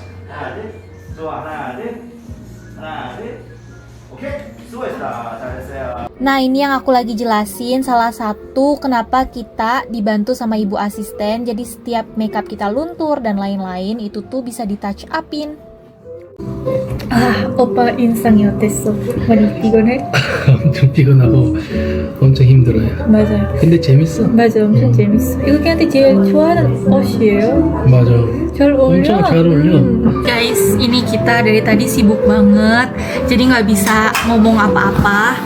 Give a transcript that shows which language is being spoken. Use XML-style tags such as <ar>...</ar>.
<ko>하나, 둘, 좋아, 하나, 둘, 하나, 둘, 오케이. 수고했다. 잘했어요.</ko> <id>Nah, ini yang aku lagi jelasin salah satu kenapa kita dibantu sama ibu asisten. Jadi setiap makeup kita luntur dan lain-lain itu tuh bisa di touch upin.</id> <ko>오빠 인상이 어땠어? 많이 피곤해? 엄청 피곤하고 엄청 힘들어요. 맞아요. 근데 재밌어. 맞아, 엄청 재밌어. 이거 걔한테 제일 좋아하는 옷이에요. 맞아. 잘 어울려. 엄청 잘 어울려.</ko> <id>Guys, ini kita dari tadi sibuk banget, jadi nggak bisa ngomong apa-apa.</id>